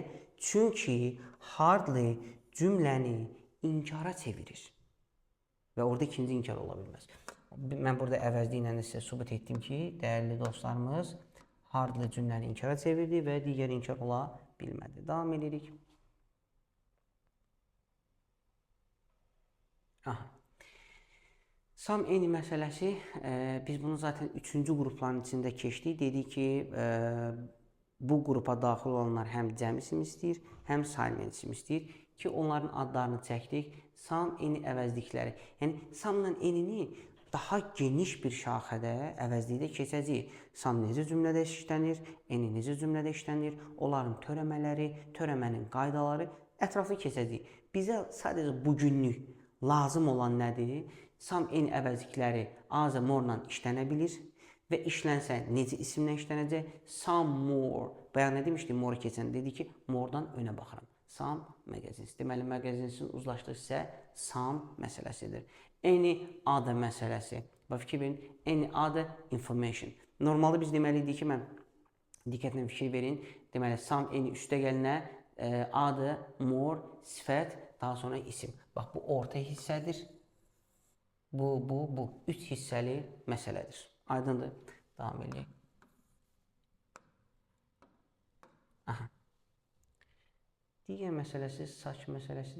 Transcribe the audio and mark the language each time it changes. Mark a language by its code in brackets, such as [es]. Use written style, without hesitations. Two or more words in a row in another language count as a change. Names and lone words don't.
[az] Çünki hardly cümləni inkara çevirir. Və orada ikinci inkar ola bilməz. Mən burada əvəzliklə sizə sübut etdim ki, dəyərli dostlarımız, hardly cümləni inkara çevirdi və digər inkar ola bilmədi. Davam edirik. [en] Some any [az] məsələsi, biz bunu zaten 3-cü qrupların içində keçdik. Dedik ki, bu qrupa daxil olanlar həm cəm isim istəyir, həm sayılmayan isim istəyir ki, onların adlarını çəkdik. [en] Some any [az] əvəzlikləri. Yəni, [en] some-la any-ni [az] daha geniş bir şaxədə əvəzlikdə keçəcəyik. Some necə cümlədə işlənir, any necə cümlədə işlənir, onların törəmələri, törəmənin qaydaları ətraflı keçəcəyik. Bizə sadəcə bugünlük lazım olan nədir? [en] Some any [az] əvəzlikləri az və more-la işlənə bilir və işlənsə necə isimlə işlənəcək? [en] Some more. [az] Bayaq nə demişdik? More keçən dedi ki, more-dan önə baxıram. [en] Some magazines. [az] Deməli, magazinsin uzlaşdığı isə some məsələsidir. [en] Any other [az] məsələsi. Bax, fikir verin. [en] Any other information. [az] Normalda biz deməliydik ki, mən diqqətlə fikir verin. Deməli, [en] some any [az] üstə gəlinə [en] other, more, [az] sifət, daha sonra isim. Bax, bu orta hissədir. Bu. Üç hissəli məsələdir. Aydındır. Davam edək. Digər məsələsi saç məsələsidir.